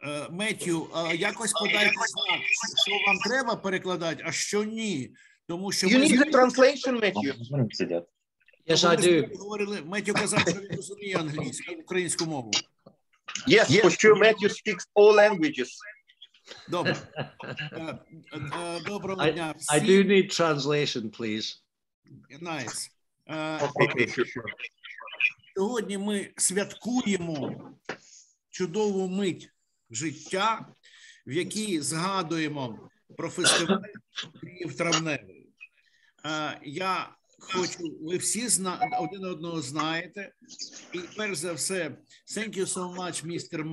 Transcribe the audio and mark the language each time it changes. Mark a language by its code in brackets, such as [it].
[uk] Меттю, якось подайте знак, що вам треба перекладати, а що ні. Тому що [en] You need the translation, Matthew. Yes, I do. [uk] Говорили, Меттю казав, що він розуміє англійську, українську мову. [en] Yes, for sure, Matthew speaks all languages. [uk] Добре. Доброго дня всім. [en] I do need translation, please. Nice. Okay, sure. [uk] Сьогодні ми святкуємо чудову мить життя, в якій згадуємо про фестиваль Київ Травневий. Я хочу, ви всі один одного знаєте, і перш за все, [en] thank you so much, Mr.